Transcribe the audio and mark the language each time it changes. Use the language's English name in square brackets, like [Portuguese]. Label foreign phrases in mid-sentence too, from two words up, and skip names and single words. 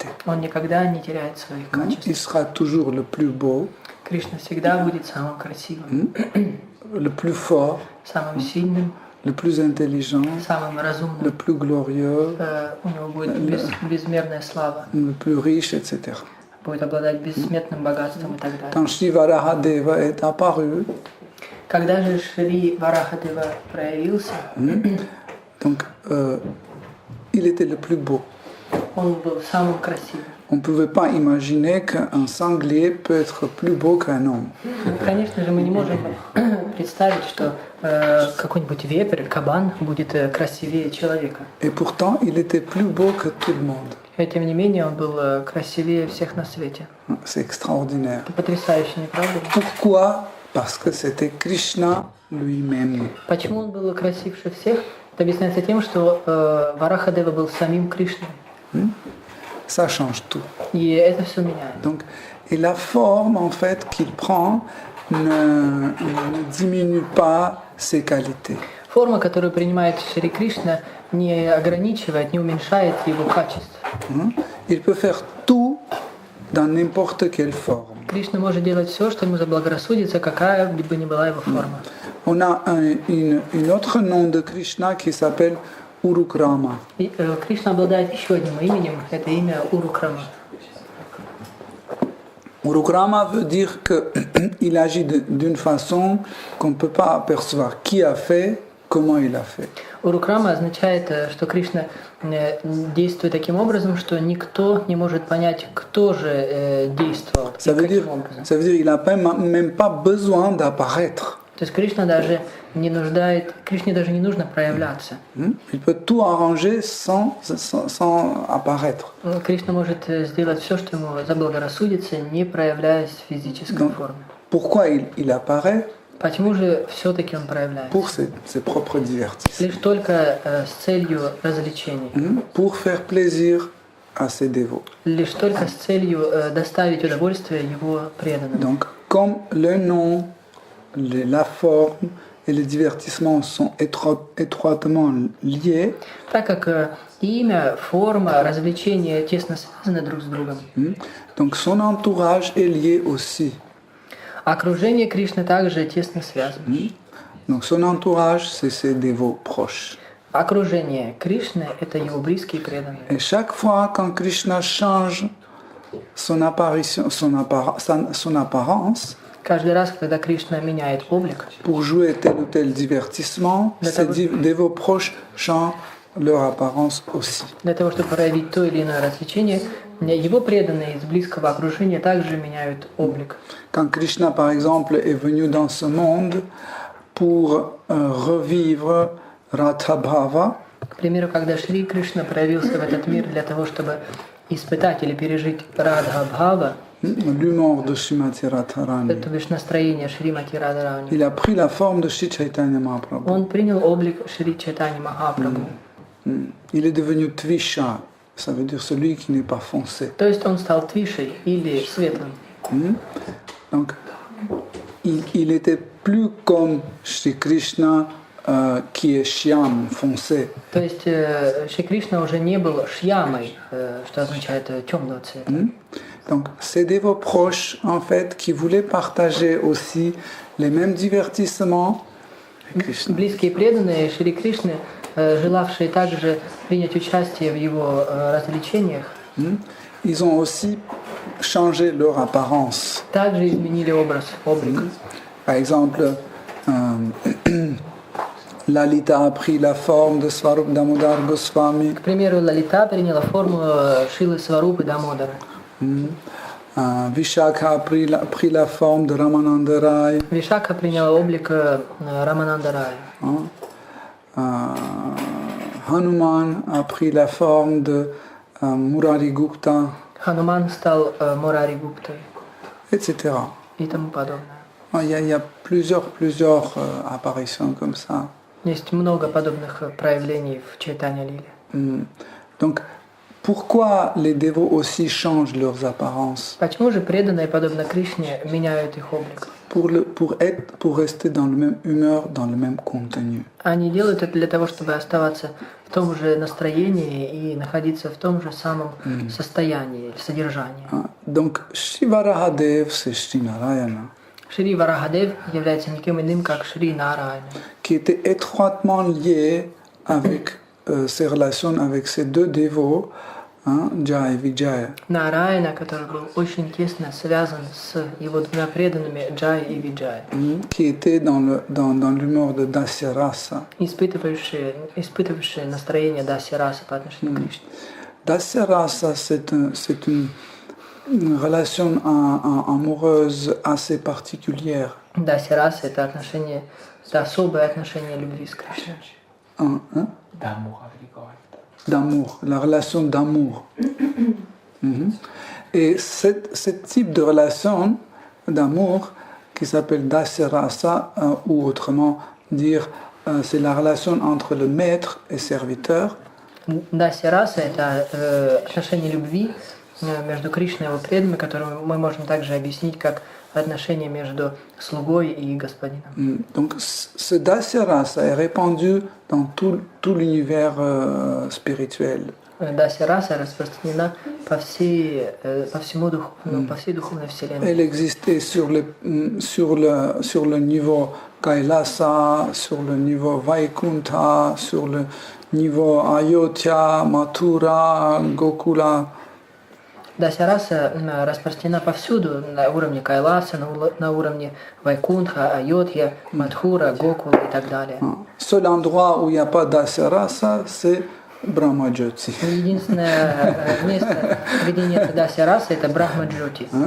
[Russian] он никогда не теряет своих качеств. [French] Il sera toujours le plus beau, [Russian] Кришна всегда будет самым красивым, [French] le plus fort, [Russian] самым сильным, [French] le plus intelligent, [Russian] самым [French] le [Russian] разумным. [French] plus glorieux, [Russian] У него будет безмерная слава, [French] le plus riche, etc. [Russian] будет обладать бессмертным богатством и так далее. [French] Quand Shri Varahadeva est apparu, [Russian] Когда же Шри Варахадева проявился, [French] donc, il était le plus beau. [Russian] он был самым красивым. [French] On ne pouvait pas imaginer qu'un sanglier peut être plus beau qu'un homme. [Russian] Конечно же, мы не можем представить, что какой-нибудь вепрь, кабан будет красивее человека. [French] Et pourtant, il était plus beau que tout le monde. [Russian] И тем не менее, он был красивее всех на свете. [French] C'est extraordinaire. [Russian] Это потрясающе, не правда ли? [French] Pourquoi? Parce que c'était Krishna lui-même. [Russian] Почему он был красивше всех? Это объясняется тем, что Варахадева был самим Кришной. [French] Ça change tout. [Russian] И это все меняет. [French] Donc, et la forme, en fait, qu'il prend ne diminue pas ses qualités. [Russian] Форма, которую принимает Шри Кришна, не ограничивает, не уменьшает его качеств. [French] Il peut faire tout dans n'importe quelle forme. [Russian] Кришна может делать все, что ему заблагорассудится, какая бы ни была его форма. [French] On a un autre nom de Krishna qui s'appelle Urukrama. [Russian] И, Кришна обладает еще одним именем, это имя Урукрама. [French] Urukrama veut dire qu'il agit d'une façon qu'on ne peut pas apercevoir qui a fait, comment il a fait. [Russian] Урукрама означает, что Кришна действует таким образом, что никто не может понять, кто же действовал и [French] Ça veut dire, [Russian] каким образом. [French] ça veut dire qu'il n'a même pas besoin d'apparaître. [Russian] То есть Кришна даже не нуждает, Кришне даже не нужно проявляться. [French] Il peut tout arranger sans apparaître. [Russian] Кришна может сделать все, что ему заблагорассудится, не проявляясь в физической форме. [French] Pourquoi il apparaît? [Russian] Почему же все-таки он проявляется? [French] Pour ses propres divertissements. [Russian] Лишь только с целью развлечений. [French] Pour faire plaisir à ses dévots. [Russian] Лишь только с целью доставить удовольствие его преданным. [French] Donc, comme le nom, la forme et le divertissement sont étroitement liés, [Russian] Так как имя, форма, развлечения тесно связаны друг с другом. [French] donc son entourage est lié aussi. [Russian] Окружение Кришны также тесно связано. [French] Donc son entourage, c'est ses dévots proches. [Russian] Окружение Кришны – это его близкие преданные. [French] Et chaque fois quand Krishna change son apparition, son apparence, [Russian] Каждый раз, когда Кришна меняет облик, [French] pour jouer tel ou tel divertissement, ses dévots proches changent leur apparence aussi. [Russian] Для того, чтобы проявить то или иное развлечение, его преданные из близкого окружения также меняют облик. [French] Quand Krishna, par exemple, est venu dans ce monde pour revivre Radha Bhava, [Russian] К примеру, когда Шри Кришна проявился в этот мир для того, чтобы испытать или пережить Радха Бхава, [French] l'humour de Srimati Radharani, [Russian] то бишь настроение Шримати Радхарани, [French] il a pris la forme de Shri Chaitanya Mahaprabhu. [Russian] он принял облик Шри Чайтани Махапрабху. [French] Il est devenu Tvisha, ça veut dire celui qui n'est pas foncé. [Russian] То есть он стал твишей или светлым. [French] Donc, il était plus comme Shri Krishna qui est Shyam, foncé. [Russian] То есть Шри Кришна уже не был шьямой, что означает темного цвета. [French] Donc, c'est des dévots proches, en fait, qui voulaient partager aussi les mêmes divertissements avec Krishna. [Russian] Близкие преданные Шри Кришны, желавшие также принять участие в его развлечениях, [French] Ils ont aussi changé leur apparence. [Russian] также изменили облик. [French] Par exemple, Lalita a pris la forme de Swarup Damodar Goswami. [Russian] К примеру, Лалита приняла форму Шилы Сварупы Дамодара. [French] Vishakha a pris la forme de Ramananda Rai. [Russian] Вишакха приняла облик Рамананда Рая. [French] Hanuman a pris la forme de Murari Gupta, [Russian] Хануман стал Мурари Гуптой [French] etc. [Russian] и тому подобное. [French] Il y a plusieurs apparitions comme ça. [Russian] Есть много подобных проявлений в Чайтанья Лиле. [French] Donc, pourquoi les dévots aussi changent leurs apparences? [Russian] Почему же преданные, подобно Кришне, меняют их облик? [French] Pour rester dans le même humeur, dans le même contenu. [Russian] Они делают это для того, чтобы оставаться в том же настроении и находиться в том же самом состоянии, содержании. [French] Donc, Shri Varahadev, c'est Shri Narayana, [Russian] Шри Варахадев является никем иным, как Шри Нараяна, [French] qui était étroitement lié avec ses relations avec ces deux dévots, Jai et Vijaya. [Russian] Нараяна, который был очень тесно связан с его двумя преданными Джай и Виджай, [French] Qui était dans l'humour de Dasya Rasa. [Russian] испытывавшие настроение Даси Раса по отношению к Кришне. [French] Dasya Rasa, c'est une relation amoureuse assez particulière. [Russian] Даси Раса — это особое отношение любви с Кришной. [French] D'amour, la relation d'amour. Et ce type de relation d'amour qui s'appelle Dasya Rasa, ou autrement dire, c'est la relation entre le maître et serviteur. [Russian] Даси Раса — это отношение любви между Кришной и его преданными, которые мы можем также объяснить как отношение между слугой и господином. [French] Donc ce Dasya Rasa est répandu dans tout l'univers spirituel. [Russian] Даси Раса распространена по всей духовной вселенной. [French] Elle existait sur le niveau Kailasa, sur le niveau Vaikuntha, sur le niveau Ayodhya, Mathura, Gokula. [Russian] Даси Раса распространена повсюду, на уровне Кайласа, на уровне Вайкунтха, Айодхья, Мадхура, Гокула и так далее. [French] Seul endroit où il n'y a pas Dasya Rasa, c'est Brahmajyoti. [Russian] Единственное место, где нет Даси Раса, это Брахма-джоти.